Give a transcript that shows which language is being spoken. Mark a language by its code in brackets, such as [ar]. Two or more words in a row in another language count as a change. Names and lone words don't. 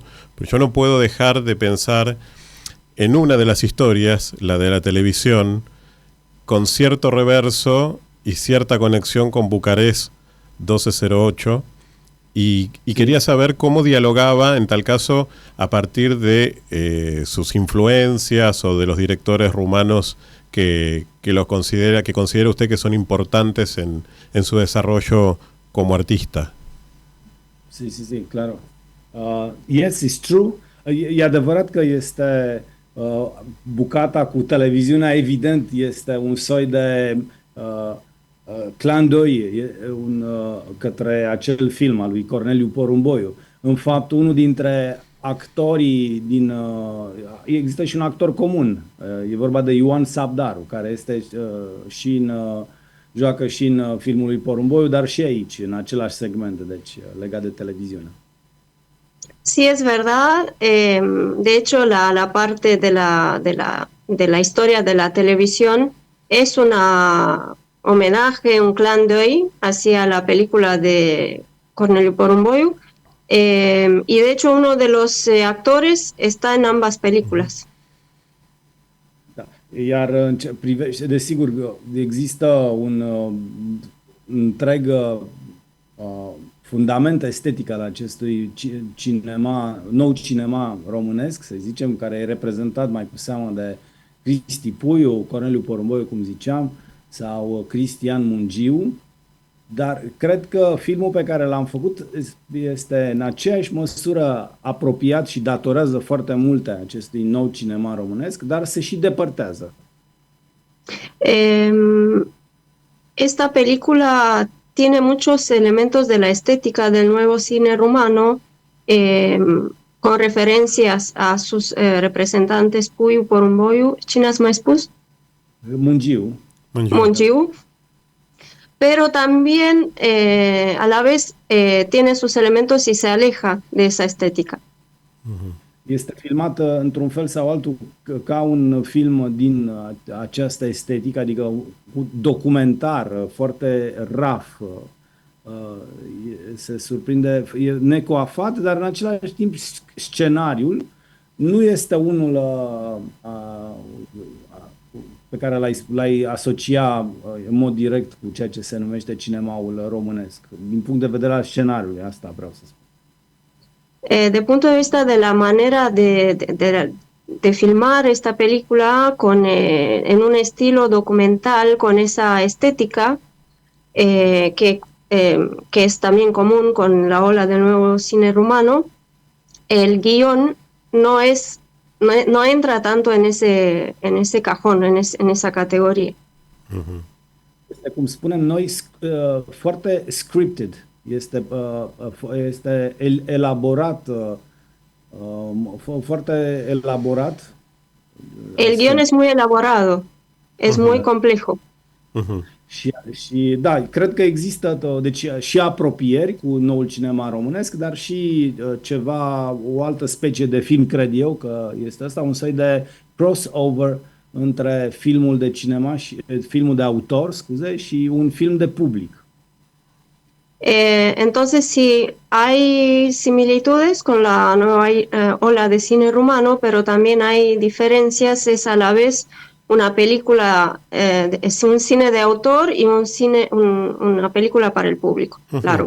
[es] Pero yo no puedo dejar de pensar en una de las historias, la de la televisión, con cierto reverso y cierta conexión con Bucarest 1208, y quería saber cómo dialogaba, en tal caso, a partir de sus influencias o de los directores rumanos que considera usted que son importantes en su desarrollo como artista. Sí, claro. [en] Yes, it's true. [ro] E adevărat că este bucata cu televiziunea, evident, este un soi de [fr] clin d'œil [ro] către acel film al lui Corneliu Porumboiu. În fapt, unul dintre actorii există și un actor comun. E vorba de Ioan Sabdaru, care este joacă și în filmul lui Porumboiu, dar și aici, în același segment, deci legat de televiziune. [es] Sí, es verdad. De hecho, la parte de la historia de la televisión es una homenaje, un [fr] clin d'œil [es] hacia la película de Corneliu Porumboiu. Y de hecho, uno de los actores está en ambas películas. [ro] Da. Iar în ce privește, desigur, există un întreg fundament estetic al acestui cinema, nou cinema românesc, să zicem, care e reprezentat mai cu seamă de Cristi Puiu, Corneliu Porumboiu, cum ziceam, sau Cristian Mungiu, dar cred că filmul pe care l-am făcut este în aceeași măsură apropiat și datorează foarte multe acestui nou cinema românesc, dar se și depărtează. [es] Esta película tiene muchos elementos de la estética del nuevo cine rumano, con referencias a sus representantes Puiu, Porumboiu, [ro] ¿cine has mai spus? [es] Mungiu. Mungiu. Pero también a la vez tiene sus elementos y se aleja de esa estética. [ro] Este filmată într-un fel sau altul ca un film din această estetică, adică un documentar foarte raf. Se surprinde, e necoafat, dar în același timp scenariul nu este unul pe care l-ai asocia în mod direct cu ceea ce se numește cinemaul românesc. Din punct de vedere al scenariului, asta vreau să spun. [es] De punto de vista de la manera de filmar esta película en un estilo documental, con esa estética que es también común con la ola del nuevo cine rumano, el guión no entra tanto en ese cajón, en esa categorie. [ro] Este, cum spunem noi, foarte scripted. Este elaborat, foarte elaborat. [es] El guión es muy elaborado, es muy complejo. [ro] Și da, cred că există deci și apropieri cu noul cinema românesc, dar și o altă specie de film, cred eu, că este ăsta, un soi de crossover între filmul de cinema și filmul de autor, scuze, și un film de public. [es] Entonces, si hay similitudes con la nueva ola de cine rumano, pero también hay diferencias, es a la vez una película, es un cine de autor y una película para el público, largo.